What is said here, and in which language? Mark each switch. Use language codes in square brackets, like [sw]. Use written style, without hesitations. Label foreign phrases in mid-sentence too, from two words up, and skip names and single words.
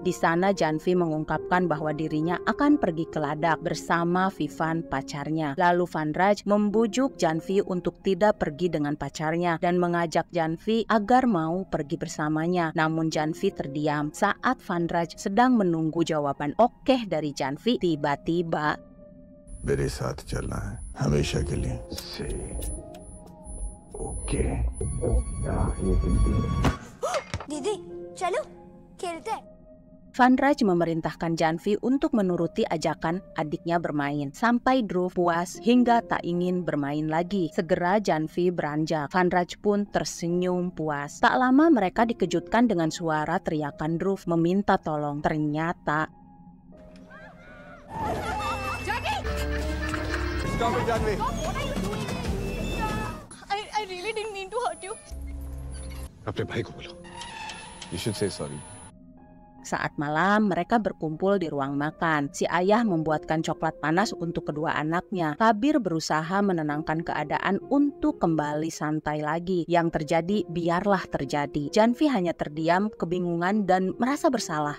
[id] Di sana Janvi mengungkapkan bahwa dirinya akan pergi ke Ladakh bersama Vivan, pacarnya. Lalu Van Raj membujuk Janvi untuk tidak pergi dengan pacarnya dan mengajak Janvi agar mau pergi bersamanya. Namun Janvi terdiam. Saat Van Raj sedang menunggu jawaban oke dari Janvi, tiba-tiba [hi] मेरे साथ चलना है हमेशा के लिए ओके दीदी चलो खेलते हैं। [id] Van Raj memerintahkan Janvi untuk menuruti ajakan adiknya bermain sampai Dhruv puas hingga tak ingin bermain lagi. Segera Janvi beranjak. Van Raj pun tersenyum puas. Tak lama mereka dikejutkan dengan suara teriakan Dhruv meminta tolong. Ternyata [en] Stop it, Janvi. I really didn't mean to hurt [hi] अपने भाई को बोलो. [en] You should say sorry. [id] Saat malam, mereka berkumpul di ruang makan. Si ayah membuatkan coklat panas untuk kedua anaknya. Kabir berusaha menenangkan keadaan untuk kembali santai lagi. Yang terjadi, biarlah terjadi. Janvi hanya terdiam, kebingungan, dan merasa bersalah.